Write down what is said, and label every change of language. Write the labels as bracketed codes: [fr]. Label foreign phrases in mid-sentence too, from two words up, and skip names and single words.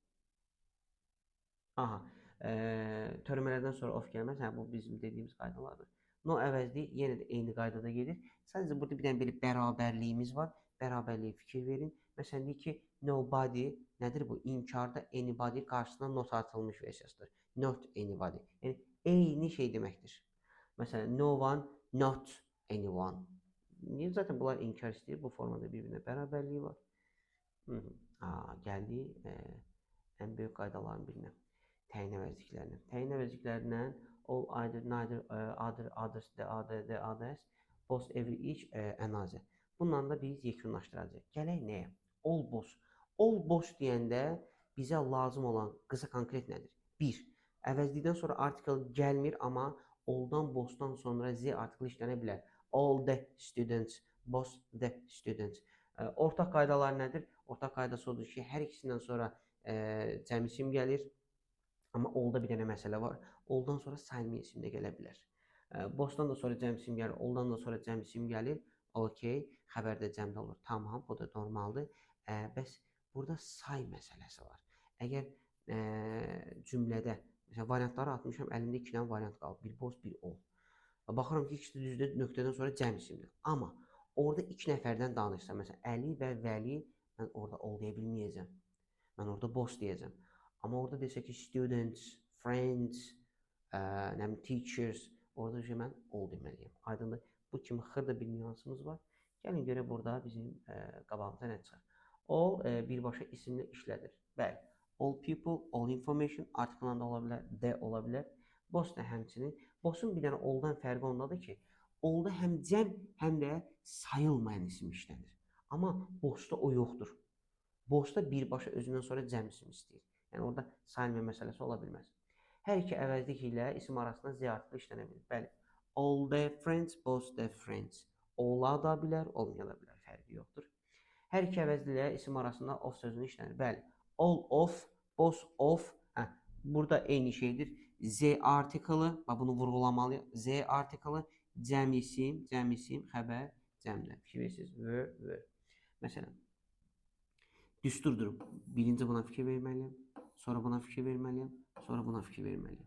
[az] Aha, törəmələrdən sonra of gəlməz, bu bizim dediyimiz qaydalardır. No əvəzlik yenə də eyni qaydada gedir. Sadəcə burada bir dənə belə bərabərliyimiz var. Bərabərliyə fikir verin. Məsələn, deyək ki, nobody nədir bu? İnkarda anybody qarşısına not atılmış versiyasıdır. [en] Not anybody. [az] Yəni, eyni şey deməkdir. Məsələn, [en] no one, not anyone. [az] Niyə? Zaten bunlar inkar istəyir. Bu formada bir-birinə bərabərliyi var. Gəldik ən böyük qaydaların birinə. Təyin əvəzliklərinə. Təyin əvəzliklərindən [en] all, either, neither, other, others, the, other, the, others, both, every, each, another. [az] Bundan da biz yekunlaşdıracağıq. Gələk nəyə? [en] All, both. All, both [az] deyəndə bizə lazım olan qısa konkret nədir? 1. Əvəzlikdən sonra artikel gəlmir, amma all-dan, both-dan sonra z artikel işlənə bilər. [en] All the students, both the students. [az] Ortaq qaydalar nədir? Ortaq qaydası odur ki, hər ikisindən sonra cəm isim gəlir. Amma all-da bir dənə məsələ var. All-dan sonra sayma isim də gələ bilər. Both-dan da sonra cəm isim gəlir, all-dan da sonra cəm isim gəlir. Okey, xəbərdə cəmdə olur. Tamam, bu da normaldır. Bəs burada say məsələsi var. Əgər cümlədə, məsələn, variantları atmışam, əlimdə 2 dənə variant qalıb. Bir both, bir all. Baxıram ki, ikisi düzdür, nöqtədən sonra cəm isimdir. Amma orada 2 nəfərdən danışsam, məsələn, Əli və Vəli, mən orada all deyə bilməyəcəm. Mən orada both deyəcəm. Amma orada desək ki, [en] students, friends, teachers, [az] orada mən all deməliyəm. Aydındır, bu kimi xırda bir nüansımız var. Gəlin görə burada bizim qabağımıza nə çıxır? All birbaşa isimlə işlədir. Bəli, [en] all people, all information, [az] artikelən də ola bilər, the ola bilər. Both da həmçinin. Both'un bir dənə all-dan fərqi ondadır ki, all-da həm cəm, həm də sayılmayan isim işlənir. Amma both'da o yoxdur. Both'da birbaşa özündən sonra cəm isim istəyir. Yəni, orada sayılmayan məsələsi ola bilməz. Hər iki əvəzlik ilə isim arasında z artikel işlənə bilir. Bəli, [en] all the friends, both the friends. [az] Ola da bilər, olmaya da bilər, fərqi yoxdur. Hər iki əvəzlik ilə isim arasında of sözünü işlənir. Bəli, [en] all of, both of, [az] burada eyni şeydir. Z artiklı, bunu vurğulamalıyıq. Z artiklı, cəm isim, xəbər, cəmdə. Fikir verirsiniz, were. Məsələn, düsturdur. Birinci buna fikir verməliyəm, sonra buna fikir verməliyəm, sonra buna fikir verməliyəm.